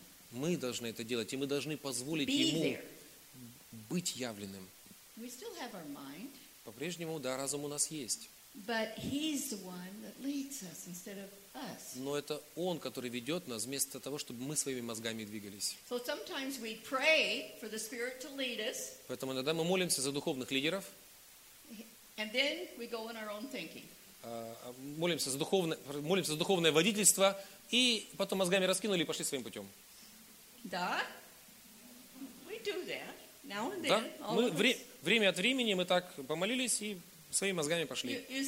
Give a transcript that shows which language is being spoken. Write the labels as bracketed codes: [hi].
[ru] Мы должны это делать, и мы должны позволить Ему быть явленным. [en] We still have our mind. [ru] По-прежнему, да, разум у нас есть. [en] But he's the one that leads us instead of us. [ru] Но это он, который ведет нас вместо того, чтобы мы своими мозгами двигались. [en] So sometimes we pray for the spirit to lead us. [ru] Поэтому иногда мы молимся за духовных лидеров. [en] And then we go in our own thinking. [ru] молимся за духовное водительство, и потом мозгами раскинули и пошли своим путем. [en] Да? We do that. Now and then, [ru] да? Мы время от времени мы так помолились и своими мозгами пошли.